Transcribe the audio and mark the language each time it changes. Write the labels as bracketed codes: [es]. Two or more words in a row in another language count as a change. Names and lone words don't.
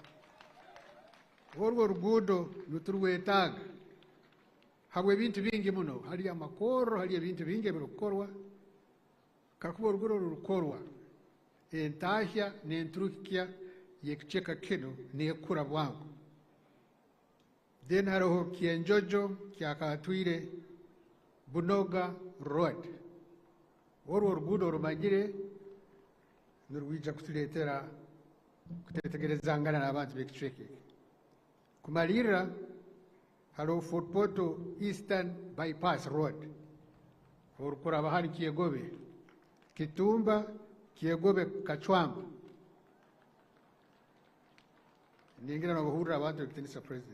[ttj] Orwo rugudo nuturwetaga habwe bintu bingi muno, hali amakoro, hali bintu bingi birukorwa kakuba orugudo rukorwa entahya n'enturukya yekucheka kino nekura bwangu. Then hariho Kienjojo kyakatwire Bunoga Road. Orwo rugudo rumanyire nurwija kutuletera kutetegerezangana n'abantu b'ekicweke. Kumalira hariho Fort Portal Eastern Bypass Road orukuraba hari Kiegobe Kitumba Kiegobe Kachwamba ningira nobuhurira abantu b'ekitinisa president.